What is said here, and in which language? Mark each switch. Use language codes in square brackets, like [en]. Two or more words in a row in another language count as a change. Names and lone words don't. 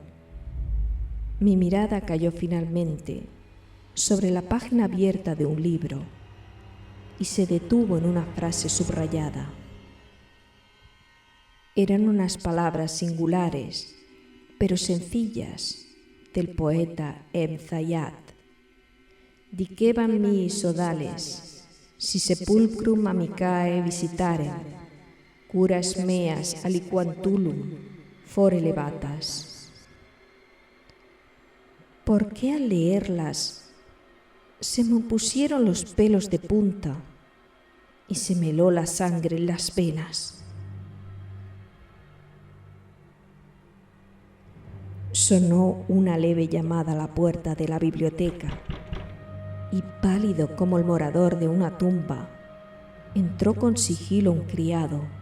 [es] Mi mirada cayó finalmente sobre la página abierta de un libro y se detuvo en una frase subrayada. Eran unas palabras singulares, pero sencillas, del poeta Ebn Zayat. [la] Dicebam mi sodales, si sepulcrum amicae visitarem, curas meas aliquantulum fore levatas. [es] ¿Por qué al leerlas se me pusieron los pelos de punta y se me heló la sangre en las venas? Sonó una leve llamada a la puerta de la biblioteca y, pálido como el morador de una tumba, entró con sigilo un criado.